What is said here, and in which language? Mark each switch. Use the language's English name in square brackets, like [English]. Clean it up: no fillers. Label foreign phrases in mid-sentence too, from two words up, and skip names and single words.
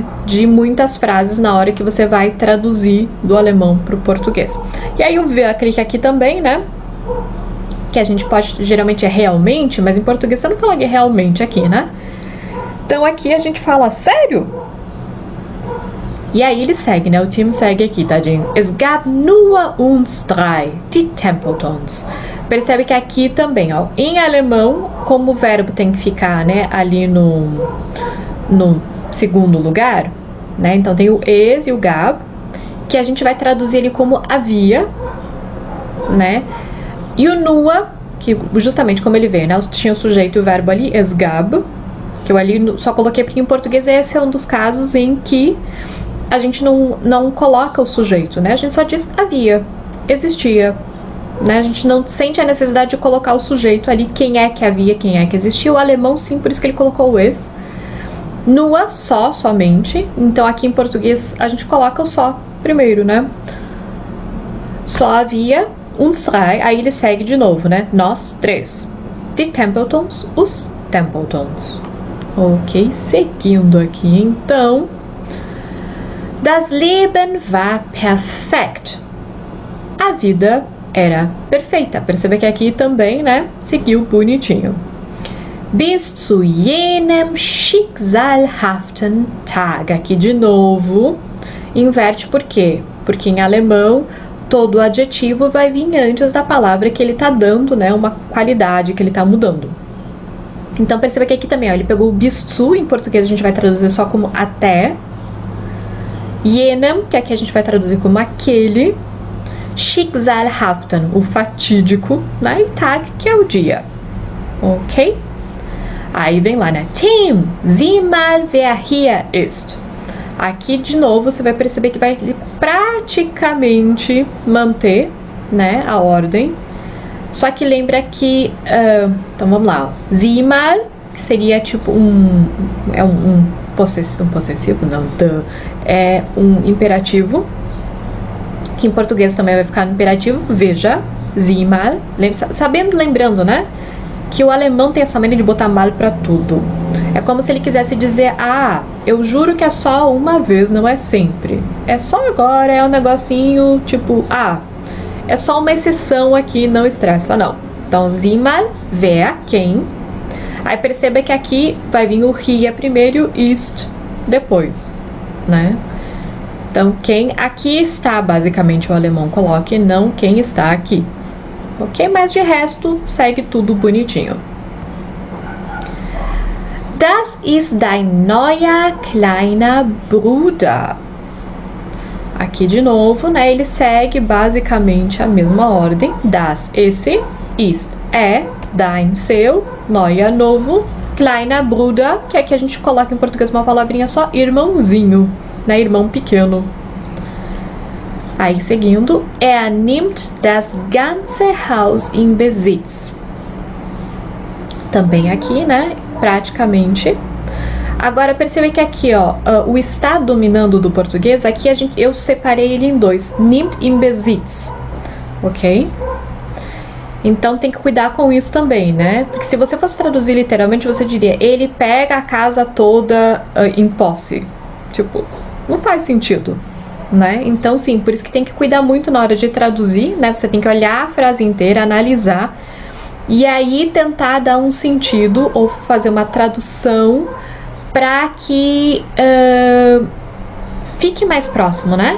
[Portuguese] De muitas frases na hora que você vai traduzir do alemão para o português. E aí o clique aqui também, né? Que a gente pode, geralmente é realmente, mas em português você não fala realmente aqui, né? Então aqui a gente fala sério? E aí ele segue, né? O Tim segue aqui, tadinho. [German] Es gab nur uns drei, die Templetons. [Portuguese] Percebe que aqui também, ó, em alemão, como o verbo tem que ficar, né, ali no segundo lugar, né? Então tem o es e o gab, que a gente vai traduzir ele como havia, né? E o nur, que justamente como ele veio, né? Tinha o sujeito e o verbo ali, [German] es gab, [Portuguese] que eu ali só coloquei porque em português esse é um dos casos em que a gente não coloca o sujeito, né? A gente só diz havia, existia, né? A gente não sente a necessidade de colocar o sujeito ali, quem é que havia, quem é que existia. O alemão sim, por isso que ele colocou o es. Nua, só, somente. Então aqui em português a gente coloca o só primeiro, né? Só havia uns drei, aí ele segue de novo, né? Nós três. [German] Die Templetons, [Portuguese] os Templetons. Ok, seguindo aqui, então. [German] Das Leben war perfekt. [Portuguese] A vida era perfeita. Perceba que aqui também, né? Seguiu bonitinho. [German] Bis zu jenem schicksalhaften Tag. [Portuguese] Aqui de novo, inverte por quê? Porque em alemão, todo adjetivo vai vir antes da palavra que ele tá dando, né? Uma qualidade que ele tá mudando. Então perceba que aqui também, ó, ele pegou o [German] bis zu, [Portuguese] em português a gente vai traduzir só como até. Jenem, que aqui a gente vai traduzir como aquele. Schicksalhaften, o fatídico, né? E Tag, que é o dia. Ok? Aí vem lá, né? [German] Tim, sieh mal wer hier ist. [Portuguese] Aqui de novo você vai perceber que vai praticamente manter, né, a ordem. Só que lembra que, então vamos lá, ó. [German] Sieh mal, [Portuguese] que seria tipo um possessivo, não, é um imperativo, que em português também vai ficar no imperativo, veja, [German] sieh mal, [Portuguese] lembrando, né, que o alemão tem essa mania de botar mal pra tudo. É como se ele quisesse dizer, ah, eu juro que é só uma vez, não é sempre. É só agora, é um negocinho, tipo, ah, é só uma exceção aqui, não estressa, não. Então, [German] sieh mal, wer, [Portuguese] quem. Aí perceba que aqui vai vir o hier primeiro e ist depois, né? Então, quem aqui está, basicamente o alemão coloque, não quem está aqui. Ok? Mas de resto, segue tudo bonitinho. [German] Das ist dein neuer kleiner Bruder. [Portuguese] Aqui de novo, né? Ele segue basicamente a mesma ordem. Das, esse, ist, é, dein, seu, neuer, novo, [German] kleiner Bruder, [Portuguese] que aqui a gente coloca em português uma palavrinha só, irmãozinho, né? Irmão pequeno. Aí seguindo, [German] nimmt das ganze Haus in Besitz. [Portuguese] Também aqui, né? Praticamente. Agora perceba que aqui, ó, o está dominando do português, aqui eu separei ele em dois. [German] Nimmt in Besitz. [Portuguese] Ok? Então tem que cuidar com isso também, né? Porque se você fosse traduzir literalmente, você diria, ele pega a casa toda em posse. Tipo, não faz sentido, né? Então sim, por isso que tem que cuidar muito na hora de traduzir, né? Você tem que olhar a frase inteira, analisar e aí tentar dar um sentido ou fazer uma tradução para que fique mais próximo, né?